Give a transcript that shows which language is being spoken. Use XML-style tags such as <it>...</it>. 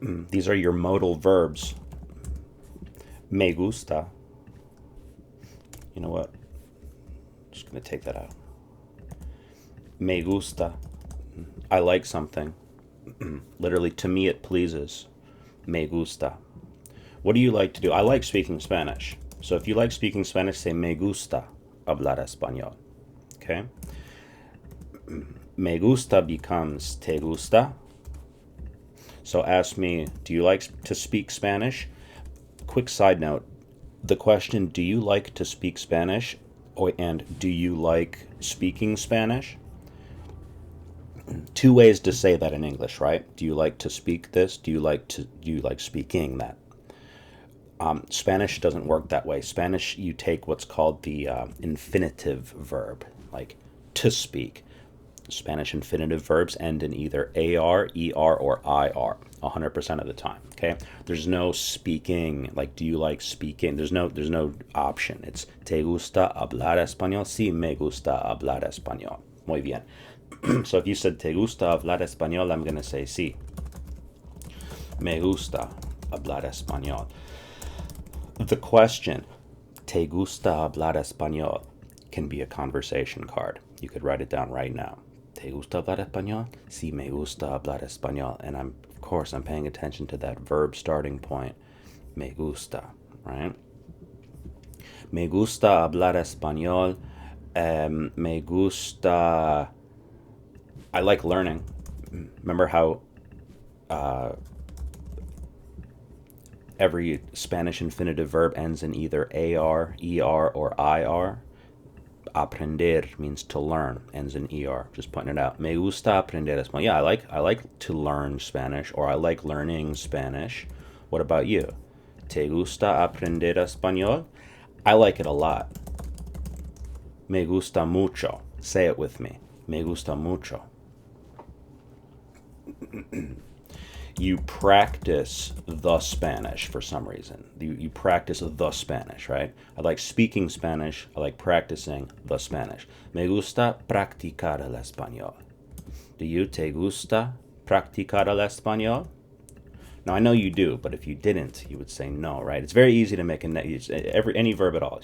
<en>These are your modal verbs.</en> <es>Me gusta.</es> <en>You know what? Just gonna take that out. Me gusta. I like something. Literally, to me it pleases.</en> <es>Me gusta.</es> <en>What do you like to do? I like speaking Spanish. So if you like speaking Spanish, say</en> <es>me gusta hablar español.</es> <en>Okay?</en> <es>Me gusta</es> <en>becomes te gusta. So ask me, do you like to speak Spanish? Quick side note, the question, do you like to speak Spanish? And do you like speaking Spanish? Two ways to say that in English, right? Do you like to speak this? Do you like speaking that? Spanish doesn't work that way. Spanish, you take what's called the infinitive verb, like to speak. Spanish infinitive verbs end in either AR, ER, or IR 100% of the time. Okay? There's no speaking, like do you like speaking? There's no option. It's</en> <es>te gusta hablar español? Sí, me gusta hablar español. Muy bien.</es> <en>So if you said</en> <es>te gusta hablar español,</es> <en>I'm going to say sí.</en> <es>Me gusta hablar español.</es> <en>The question,</en> <es>te gusta hablar español,</es> <en>can be a conversation card. You could write it down right now.</en> <es>¿Te gusta hablar español? Sí, me gusta hablar español.</es> <en>And I'm paying attention to that verb starting point.</en> <es>Me gusta, right? Me gusta hablar español. Me gusta.</es> <en>I like learning. Remember how every Spanish infinitive verb ends in either AR, ER, or IR? Aprender means to learn, ends in ER. Just pointing it out.</en> <es>Me gusta aprender español.</es> <en>Yeah, I like to learn Spanish, or I like learning Spanish. What about you?</en> <es>¿Te gusta aprender español?</es> <en>I like it a lot.</en> <es>Me gusta mucho.</es> <en>Say it with me. Me gusta mucho. You practice the Spanish for some reason. You practice the Spanish, right? I like speaking Spanish. I like practicing the Spanish.</en> <es>Me gusta practicar el español.</es> <en>Do you?</en> <es>¿Te gusta practicar el español?</es> <en>Now I know you do, but if you didn't, you would say no, right? It's very easy to make any verb at all.</en>